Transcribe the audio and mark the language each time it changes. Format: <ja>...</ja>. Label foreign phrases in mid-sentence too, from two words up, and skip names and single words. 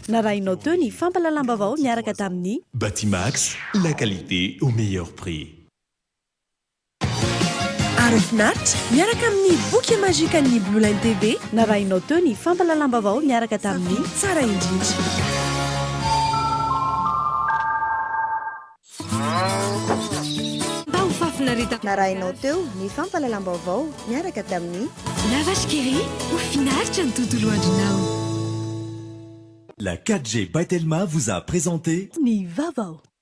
<mg>Narainao teo ny fampalalambavao miaraka tamin'ny Batimax,</mg> <fr>la qualité au meilleur prix.</fr> <mg>Arofinaritra miaraka amin'ny boky mazika ny Blue Line TV narainao teo ny fampalalambavao miaraka tamin'ny tsara indrindra. Narainao teo ny fampalalam-baovao miaraka tamin'ny Lavashkiri hofinaritra ny tontolo andronao.</mg> <fr>La 4G by Telma vous a présenté</fr> <mg>ny vaovao.</mg>